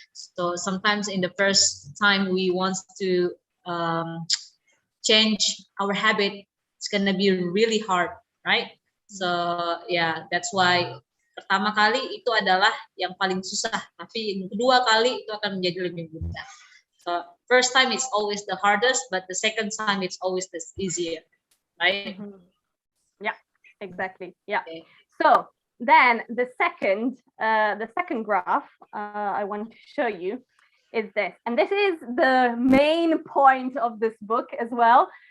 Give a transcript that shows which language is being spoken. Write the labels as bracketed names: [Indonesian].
[English] So sometimes in the first time we want to change our habit, it's gonna be really hard, right? So yeah, that's why [Indonesian] pertama kali itu adalah yang paling susah, tapi yang kedua kali itu akan menjadi lebih mudah. [English] So first time it's always the hardest, but the second time it's always the easier, right? Yeah, exactly. Yeah. Okay. So then the second graph I want to show you is this, and this is the main point of this book as well.